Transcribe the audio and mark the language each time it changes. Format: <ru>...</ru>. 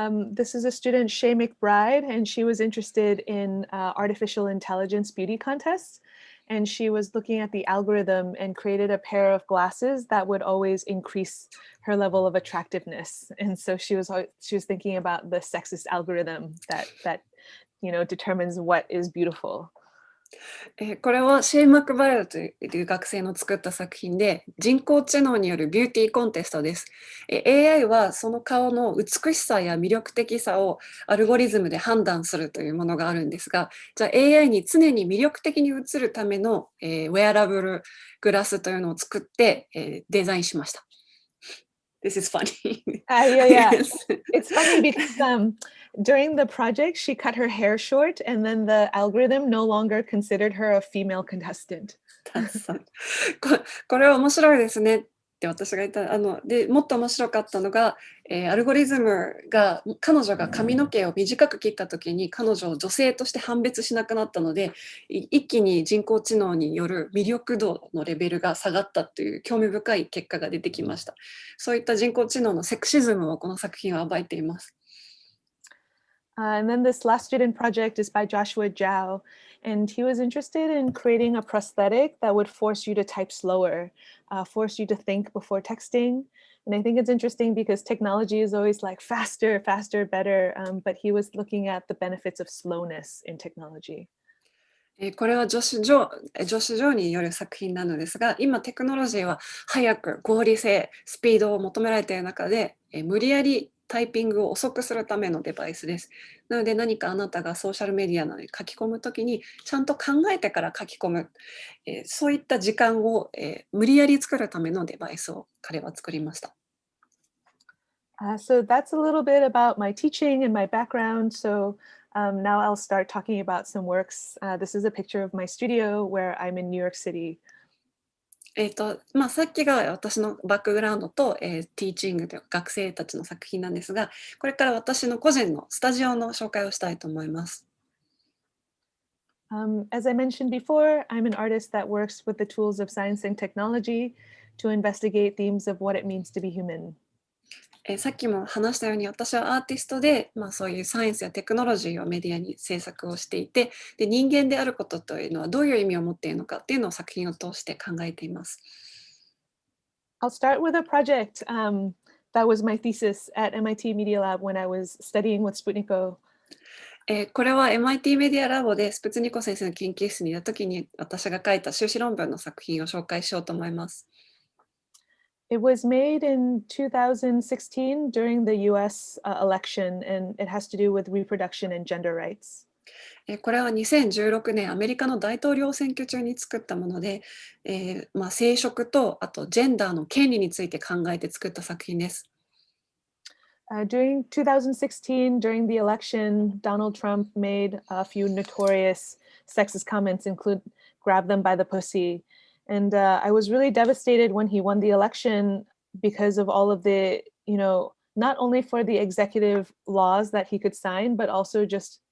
<en>This is a student, Shay McBride, and she was interested in artificial intelligence beauty contests. And she was looking at the algorithm and created a pair of glasses that would always increase her level of attractiveness. And so she was thinking about the sexist algorithm that determines what is beautiful.</en> <ja>これはシェイ・マクバレルという学生の作った作品で、人工知能によるビューティーコンテストです。 AI はその顔の美しさや魅力的さをアルゴリズムで判断するというものがあるんですが、じゃあ AI に常に魅力的に映るための、ウェアラブルグラスというのを作って、デザインしました。</ja> <en>This is funny. Yeah. It's funny because during the project, she cut her hair short, and then the algorithm no longer considered her a female contestant.</en> <ja>これは面白いですねって私が言った。でもっと面白かったのが、アルゴリズムが彼女が髪の毛を短く切った時に彼女を女性として判別しなくなったので、一気に人工知能による魅力度のレベルが下がったという興味深い結果が出てきました。そういった人工知能のセクシズムをこの作品は暴いています。</ja> <en>And then this last student project is by Joshua Zhao, and he was interested in creating a prosthetic that would force you to type slower, force you to think before texting. And I think it's interesting because technology is always like faster, faster, better, but he was looking at the benefits of slowness in technology.</en> <ja>これはジョシュ・ジョーによる作品なのですが、今テクノロジーは早く合理性、スピードを求められている中で、無理やりタイピングを遅くするためのデバイスです。なので何かあなたがソーシャルメディアなどに書き込むときにちゃんと考えてから書き込む、そういった時間を、無理やり作るためのデバイスを彼は作りました。</ja> <en>So that's a little bit about my teaching and my background. So now I'll start talking about some works. This is a picture of my studio where I'm in New York City.</en> <ja>さっきが私のバックグラウンドと、ティーチングという学生たちの作品なんですが、これから私の個人のスタジオの紹介をしたいと思います。</ja> <en>As I mentioned before, I'm an artist that works with the tools of science and technology to investigate themes of what it means to be human.</en> <ja>さっきも話したように私はアーティストで、そういうサイエンスやテクノロジーをメディアに制作をしていて、で人間であることというのはどういう意味を持っているのかっていうのを作品を通して考えています。</ja> <en>I'll start with a project that was my thesis at MIT Media Lab when I was studying with Sputniko.</en> <ja>これは MIT メディアラボでスプツニコ先生の研究室にいたときに私が書いた修士論文の作品を紹介しようと思います。</ja> <en>It was made in 2016 during the US election, and it has to do with reproduction and gender rights.</en> <ja>これは2016年アメリカの大統領選挙中に作ったもので、生殖とあとジェンダーの権利について考えて作った作品です。</ja> <en>During 2016, during the election, Donald Trump made a few notorious sexist comments, include grab them by the pussy. And I was really devastated when he won the election because of all of the, not only for the executive laws that he could sign, but also just</en>